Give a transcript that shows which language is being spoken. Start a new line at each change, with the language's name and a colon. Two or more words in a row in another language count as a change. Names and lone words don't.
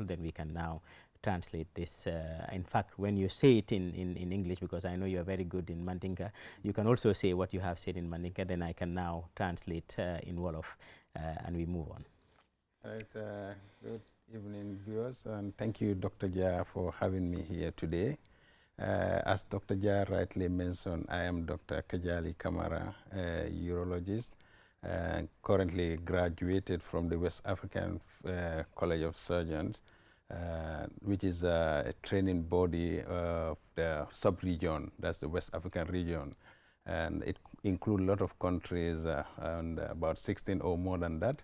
English: Then we can now translate this. In fact, when you say it in English, because I know you are very good in Mandinka, you can also say what you have said in Mandinka. Then I can now translate in Wolof, and we move on. Good evening, viewers, and thank you, Dr. Jah, for having me here today. As Dr. Jah rightly mentioned, I am Dr. Kajali Kamara, a urologist, currently graduated from the West African College of Surgeons, which is a training body of the sub-region, that's the West African region. And it includes a lot of countries, and about 16 or more than that.